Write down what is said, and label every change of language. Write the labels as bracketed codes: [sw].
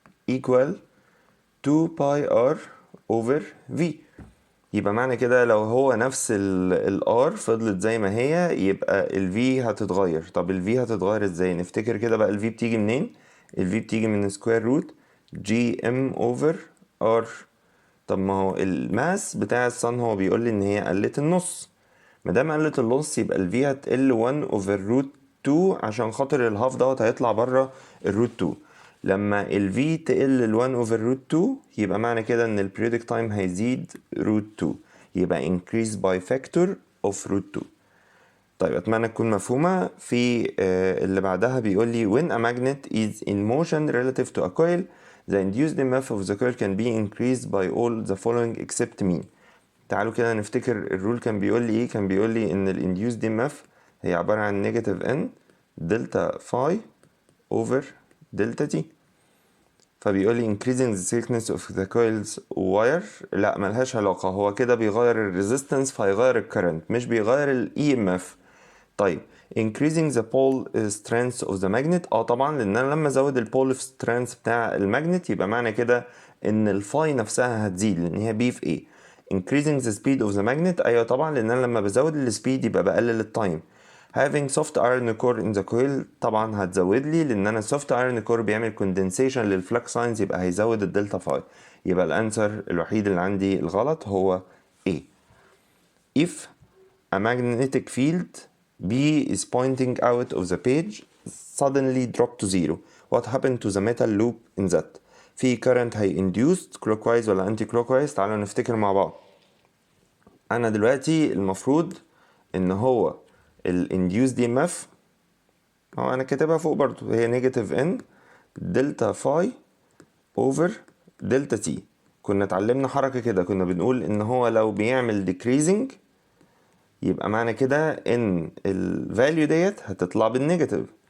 [en] equal 2 pi r over v، [ar] يبقى معنى كده لو هو نفس ال R فضلت زي ما هي، يبقى ال V هتتغير. طب ال V هتتغير ازاي؟ نفتكر كده بقى ال V بتيجي منين؟ ال V بتيجي من سكوير روت GM over R. طب ما هو الماس بتاع الصن هو بيقول لي ان هي قلت النص، مادام قلت النص يبقى ال V هتقل [en] 1 over root 2 [ar] عشان خاطر الهاف دوت هيطلع بره الروت 2. لما ال V تقل ال 1 over root 2 يبقى معنى كده ان ال periodic time هيزيد root 2، يبقى [en] increase by factor of root 2. [ar] طيب أتمنى تكون مفهومة. في اللي بعدها بيقول لي [en] when a magnet is in motion relative to a coil the induced EMF of the coil can be increased by all the following except mean. [ar] تعالوا كده نفتكر الرول كان بيقول لي ايه. كان بيقول لي ان ال induced EMF هي عبارة عن negative n دلتا phi over دلتا t. فبيقول لي [en] increasing the thickness of the coils wire [ar] لا ملهاش علاقة، هو كده بيغير ال resistance فيغير ال current مش بيغير ال EMF. طيب [en] increasing the pole strength of the magnet [ar] طبعا لان انا لما ازود ال pole strength بتاع الماجنت يبقى معنى كده ان الفاي نفسها هتزيد لان هي بي في ايه. [en] increasing the speed of the magnet [ar] ايوه طبعا لان انا لما بزود السبيد يبقى بقلل التايم. [en] having soft iron core in the coil [ar] طبعا هتزود لي لان انا soft iron core بيعمل condensation للفلكس لاينز يبقى هيزود الدلتا فاي. يبقى الانسر الوحيد اللي عندي الغلط هو A. [en] if a magnetic field B is pointing out of the page suddenly drop to zero what happened to the metal loop in that. في current هي induced clockwise ولا anti clockwise. [ar] تعالوا نفتكر مع بعض. انا دلوقتي المفروض ان هو ال induced EMF هو انا كاتبها فوق برضو هي negative n دلتا phi over دلتا t. كنا اتعلمنا حركة كده كنا بنقول ان هو لو بيعمل decreasing يبقى معنى كده ان الفاليو ديت هتطلع بالنيجاتيف.